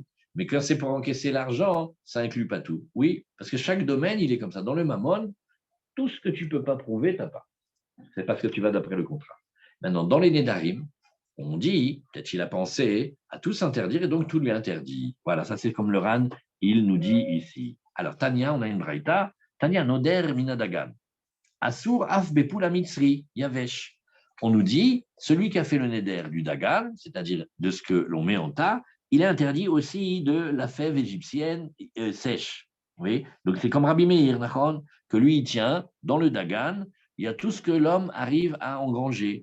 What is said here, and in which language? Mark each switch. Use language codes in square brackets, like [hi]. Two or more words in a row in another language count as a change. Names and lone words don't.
[fr] Mais quand c'est pour encaisser l'argent, ça inclut pas tout. Oui, parce que chaque domaine, il est comme ça. Dans le mammon, tout ce que tu ne peux pas prouver, tu n'as pas. C'est parce que tu vas d'après le contrat. Maintenant, dans les Nédarim, on dit, peut-être qu'il a pensé à tout s'interdire et donc tout lui interdit. Voilà, ça c'est comme le Ran, il nous dit ici. Alors, Tania, on a une braïta. [he] תניא, נודר מן הדגן. אסור אף בפול המצרי, היבש. [fr] On nous dit, celui qui a fait le neder du dagan, c'est-à-dire de ce que l'on met en tas, il est interdit aussi de la fève égyptienne sèche. Oui, donc c'est comme Rabbi Meir, que lui, il tient dans le dagan, il y a tout ce que l'homme arrive à engranger.